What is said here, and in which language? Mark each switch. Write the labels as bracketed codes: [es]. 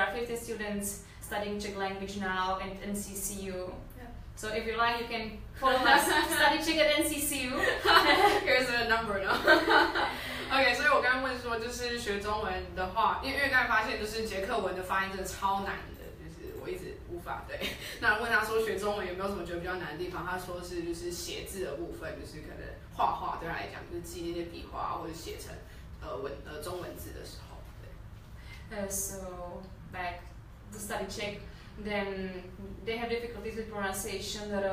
[en] There are 50 students studying Czech language now at NCCU. Yeah. So if you like, you can follow us, study Czech at NCCU. Here's a number, no? [zh] OK， 所以我刚刚问说，就是学中文的话，因为刚才发现就是捷克文的发音真的超难的，就是我一直无法对。那问他说学中文有没有什么觉得比较难的地方？他说是就是写字的部分，就是可能画画对他来讲就是记那些笔画或者写成中文字的时候。对。 [en] So back to study Czech, then they have difficulties with pronunciation.